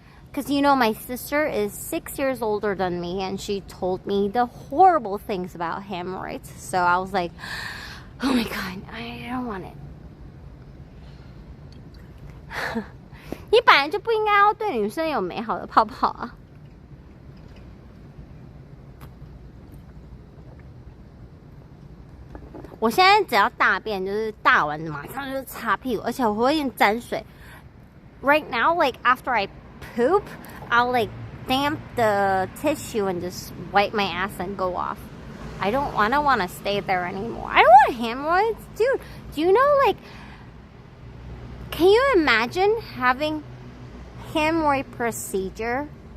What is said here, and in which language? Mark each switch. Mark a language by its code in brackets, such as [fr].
[en] Because, you know, my sister is 6 years older than me, and she told me the horrible things about hemorrhoids. So I was like, oh my God, I don't want it. [zh] 你本来就不应该要对女生有美好的泡泡啊。我现在只要大便就是大完马上就擦屁股，而且我会用沾水。 [en] Right now, like after I poop, I'll like damp the tissue and just wipe my ass and go off. I don't want to stay there anymore. I don't want hemorrhoids, dude. Do you know, like, can you imagine having hemorrhoid procedure?